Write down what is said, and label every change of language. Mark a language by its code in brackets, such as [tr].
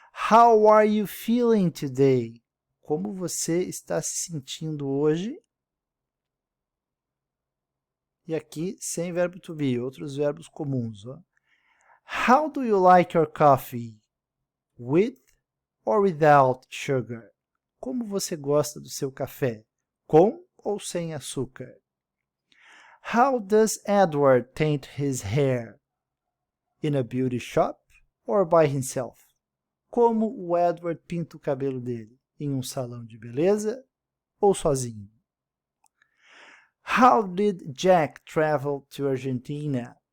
[en] How are you feeling today? [pt] Como você está se sentindo hoje? E aqui, sem verbo to be, outros verbos comuns. Ó. [en] How do you like your coffee? With or without sugar? [pt] Como você gosta do seu café? Com ou sem açúcar? [en] How does Edward paint his hair? In a beauty shop or by himself? [pt] Como o Edward pinta o cabelo dele? Em um salão de beleza ou sozinho? [en] How did Jack travel to Argentina?